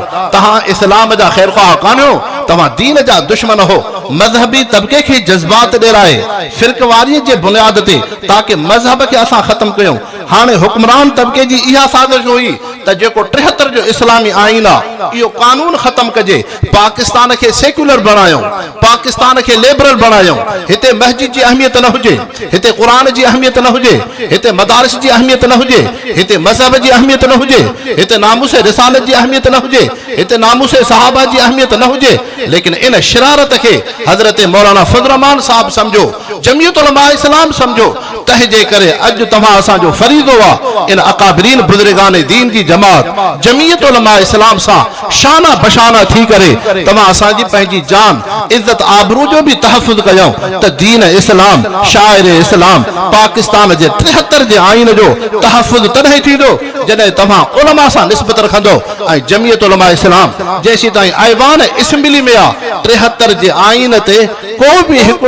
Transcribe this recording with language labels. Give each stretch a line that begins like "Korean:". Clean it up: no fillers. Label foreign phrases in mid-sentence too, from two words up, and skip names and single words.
Sindhi: تہاں اسلام جا خیر خواہ کانو تمہاں دین جا دشمن ہو مذہبی طبقے کے جذبات دے رہے فرقواری جے بنیاد تے تاکہ مذہب کے اساں ختم کیوں ہانے حکمران طبقے جی یہ سازش ہوئی تا جو کو 73 جو اسلامی آئینہ یہ قانون ختم کجے پاکستان کے سیکولر بنایوں پاکستان کے لیبرل بنایوں ہتے مسجد جی اہمیت نہ ہوجے ہتے قرآن جی اہمیت نہ ہوجے ہتے مدارس جی اہمیت نہ ہوجے ہتے مذہب جی اہمیت نہ ہوجے ہتے ناموس رسالت جی اہمیت نہ ہوجے ہتے ناموس صحابہ جی اہمیت نہ ہوجے لیکن ان شرارت کے حضرت مولانا فضل الرحمان صاحب سمجھو جمعیت علماء اسلام سمجھو تہجے کرے اج تمہاں اساں جو فرید ہوا ان اکابرین بزرگان دین کی جماعت جمعیت علماء اسلام سا شانہ بشانہ تھی کرے تمہاں اساں جی پہنجی جان عزت آبرو جو بھی تحفظ کیوں تا دین اسلام شاعر اسلام پاکستان جے 73 جے آئین جو تحفظ تنہی تھی دو جنہیں تمہاں علماء سا نسبت رکھندو آئی جمعیت علماء اسلام جیسی تائیں ایوان اسمبلی میں 73 جے آئین تے کو بھی